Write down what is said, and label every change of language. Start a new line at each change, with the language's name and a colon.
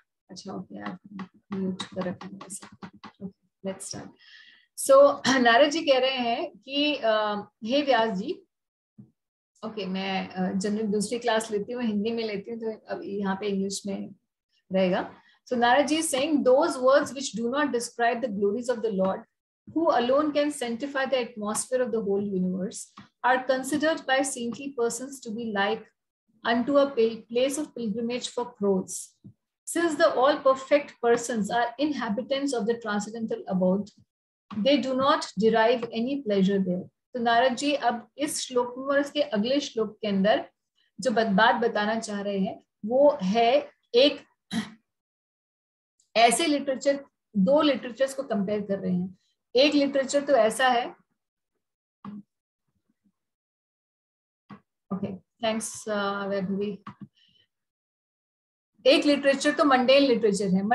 Hindi: अच्छा okay, mute कर रखा।
English: Let's start.
Hindi: सो नारद जी कह रहे हैं कि हे व्यास जी, ओके मैं जनरल दूसरी क्लास लेती हूँ, हिंदी में लेती हूँ, तो अब यहाँ पे इंग्लिश में रहेगा।
English: So Narad ji is saying, those words which do not describe the glories of the Lord, who alone can sanctify the atmosphere of the whole universe, are considered by saintly persons to be like unto a place of pilgrimage for crows. Since the all perfect persons are inhabitants of the transcendental abode, they do not derive any pleasure there.
Hindi: तो नारद जी अब इस श्लोक में और इसके अगले श्लोक के अंदर जो बात बताना चाह रहे हैं वो है एक ऐसे लिटरेचर, दो लिटरेचर्स को कंपेयर कर रहे हैं। एक लिटरेचर तो ऐसा है, ओके थैंक्स वैभवी, एक लिटरेचर तो मंडेन लिटरेचर है।